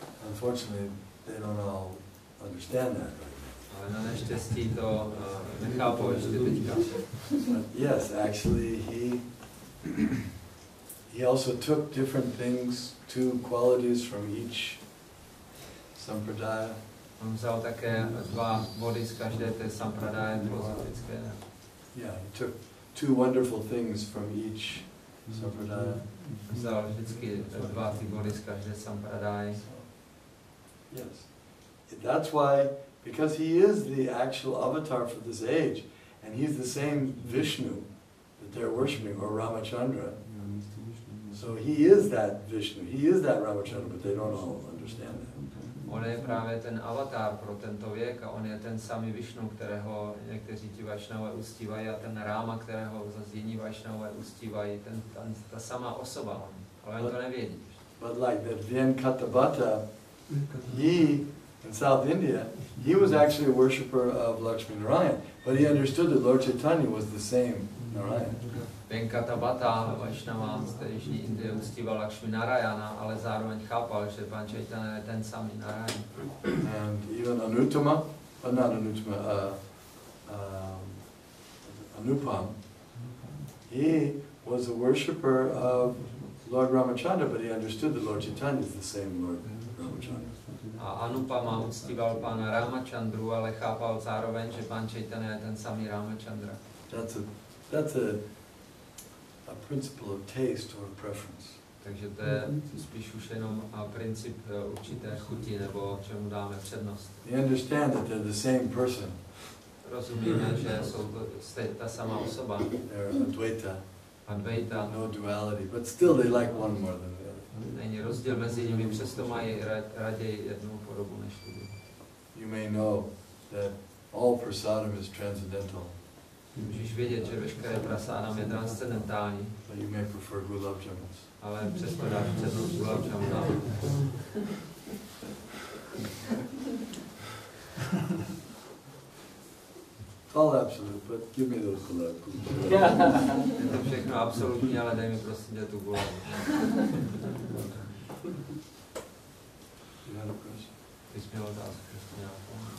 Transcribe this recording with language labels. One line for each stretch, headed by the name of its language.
English: Unfortunately, they don't all understand that.
Czech: Ale na neštěstí to nechápou ještě teďka.
English: But yes, actually, he also took different things, two qualities from each sampradaya.
Czech: On vzal také dva body z každé té sampradaje filozofické.
English: Yeah, he took two wonderful things from each sampradaya.
Czech: Vzal vždycky dva ty body z každé sampradaje.
English: Yes, that's why, because he is the actual avatar for this age, and he's the same Vishnu that they're worshipping, or Ramachandra. So he is that Vishnu, he is that Ramachandra, but they don't all understand that.
Czech: On je právě ten avatar pro tento věk a on je ten samý Višnu, kterého někteří ti Vajšnavové uctívají a ten Ráma, kterého zase jiní Vajšnavové uctívají, ta samá osoba on, ale oni to nevědí.
English: But like that Venkatapata, he, in South India, he was actually a worshipper of Lakshmi Narayan, but he understood that Lord Chaitanya was the same Narayan.
Czech: Venkatapata, Vajšnava z té jižní Indie, uctíval Lakshmi Narayana, ale zároveň chápal, že Pán Chaitanya je ten samý Narayan.
English: And even Anutama, not Anutama, Anupam, he was a worshipper of Lord Ramachandra, but he understood that Lord Chaitanya is the same Lord Ramachandra.
Czech: A Anupama uctíval pána Ramachandru, ale chápal zároveň, že pán Chaitanya je ten samý Ramachandra.
English: That's a principle of taste or preference.
Czech: Takže to je spíš už jenom princip určité chuti, nebo čemu dáme přednost.
English: You understand that they're the same person.
Czech: Rozumíme, že jsou to ta sama osoba.
English: They're Advaita. No duality, but still they like one more than the other.
Czech: Není rozdíl mezi nimi, přesto mají raději jednu podobu než druhou.
English: You may know that all prasadam is transcendental.
Czech: Můžeš vědět, že veškeré prasádam je transcendentální.
English: But you may prefer gulab jamuns.
Czech: Ale přesto dáš přednost gulab jamunám.
English: All absolute, but give me those gulab.
Czech: Je to všechno absolutní, ale dej mi prostě tu gulab.
English: You had a question?
Czech: Ty jsi měl otázku ještě nějakou?